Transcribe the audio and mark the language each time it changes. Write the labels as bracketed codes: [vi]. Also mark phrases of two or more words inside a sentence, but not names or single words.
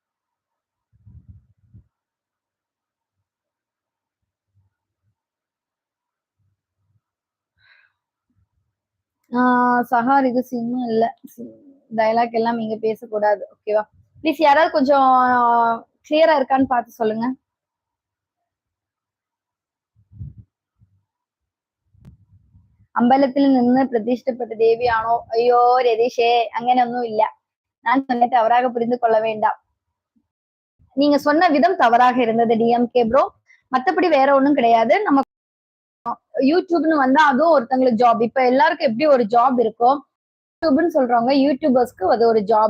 [ta] சஹார் இது சிம்மும் இல்ல. டயலாக் எல்லாம் இங்க பேசக்கூடாது. ஓகேவா? ப்ளீஸ் யாராவது கொஞ்சம் கிளியரா இருக்கான்னு பார்த்து சொல்லுங்க. [ml] അമ്പലത്തിൽ നിന്ന് പ്രതിഷ്ഠപ്പെട്ട ദേവിയാണോ? അയ്യോ രതീഷേ, അങ്ങനെയൊന്നും ഇല്ല. [ta] நான் சொன்ன தவறாக புரிந்து கொள்ள வேண்டாம். நீங்க சொன்ன விதம் தவறாக இருந்தது டிஎம்கே ப்ரோ. மத்தபடி வேற ஒண்ணும் கிடையாது. நம்ம யூடியூப்னு வந்தா அதுவும் ஒருத்தங்களுக்கு ஜாப். இப்ப எல்லாருக்கும் எப்படி ஒரு ஜாப் இருக்கோ, யூடியூப்னு சொல்றவங்க யூடியூபர்ஸ்க்கு அது ஒரு ஜாப்.